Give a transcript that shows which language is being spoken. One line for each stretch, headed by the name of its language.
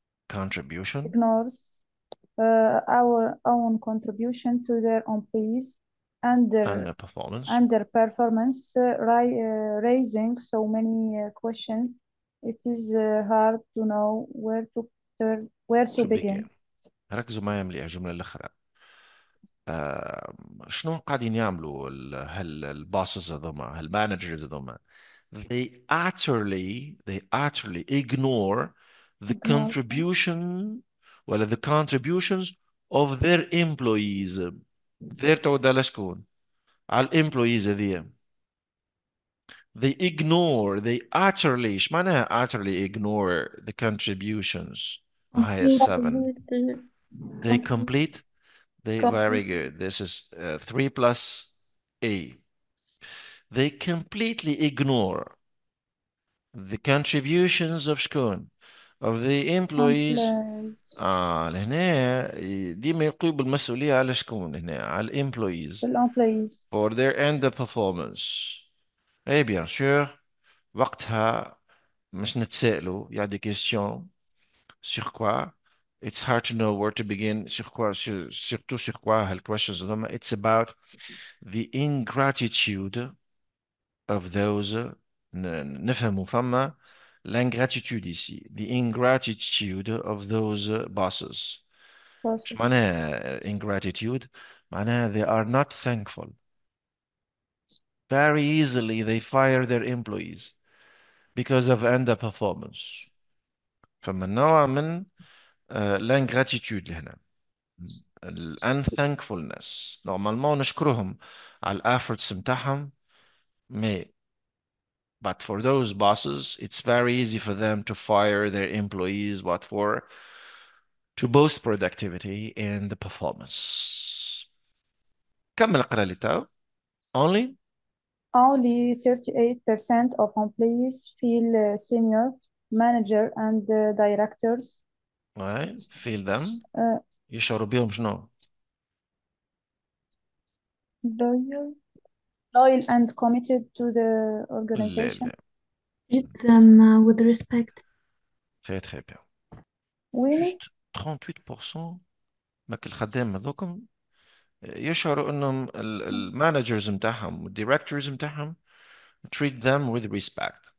English: Contribution. ignores our own contribution to their employees and their the performance. performance, raising so many questions. It is hard to know where to to begin. begin.
Arabic: ركزوا معايا مليح الجملة الأخرى. شنو قاعدين يعملوا الباسز هذوما المانجرز هذوما؟
English: they utterly ignore the Ignore. contribution
Arabic: ولا
English: the contributions of their employees.
Arabic: their تعود على شكون؟ على الامبلويز هذيا.
English: they utterly
Arabic: ايش معناها
English: utterly ignore the contributions؟
Arabic: هاي السبن.
English: they complete. Very good. This is 3 plus A. They completely ignore the contributions of
Arabic: شكون?
English: Of the employees. Employees.
Arabic: لهنا ديما يلقوا بالمسؤولية على شكون هنا؟ على الemployees الemployees.
English: for their end performance.
French: Et bien sûr
Arabic: وقتها مش نتسائلوا
French: il y a des questions sur quoi?
English: It's hard to know where to begin.
French: Sur quoi? Surtout sur quoi?
English: Questions. It's about the ingratitude of those.
Arabic: نفهموا فما l'ingratitude
French: ici.
English: The ingratitude of those bosses.
Arabic: إيش معناها
English: ingratitude؟
Arabic: معناها
English: they are not thankful. Very easily they fire their employees because of underperformance.
Arabic: فما نوع من l'ingratitude هنا. unthankfulness. نورمالمون نشكرهم على الافورتس متاعهم.
English: But for those bosses, it's very easy for them to fire their employees. What for? To boost productivity and the performance.
Arabic: كمل اقرا لي تو.
English: Only Only 38% of employees feel senior manager and directors right, feel them. uh,
Arabic: يشعروا بيهم شنو؟
English: loyal, loyal and committed to the
Arabic: لا
English: organization.
Arabic: لا.
English: Treat them with respect.
French: Très très bien.
English: Really?
Arabic: Juste 38% ماك الخدام هذوكم يشعروا انهم المانجرز متاعهم والديريكتورز متاعهم
English: treat them with respect.